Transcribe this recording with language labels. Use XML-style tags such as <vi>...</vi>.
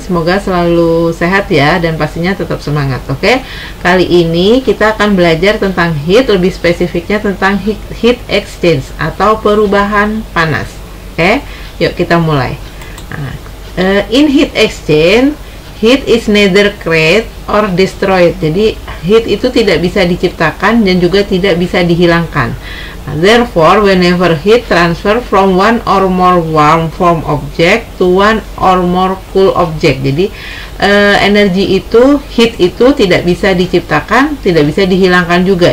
<id>Semoga selalu sehat ya, dan pastinya tetap semangat. Oke, kali ini kita akan belajar tentang heat, lebih spesifiknya tentang heat exchange atau perubahan panas. Oke, yuk kita mulai.</id> <en>In heat exchange, heat is neither created or destroyed.</en> <id>Jadi heat itu tidak bisa diciptakan dan juga tidak bisa dihilangkan.</id> <en>Therefore, whenever heat transfer from one or more warm form object to one or more cool object,</en> <id>jadi energi itu, heat itu tidak bisa diciptakan, tidak bisa dihilangkan juga.</id>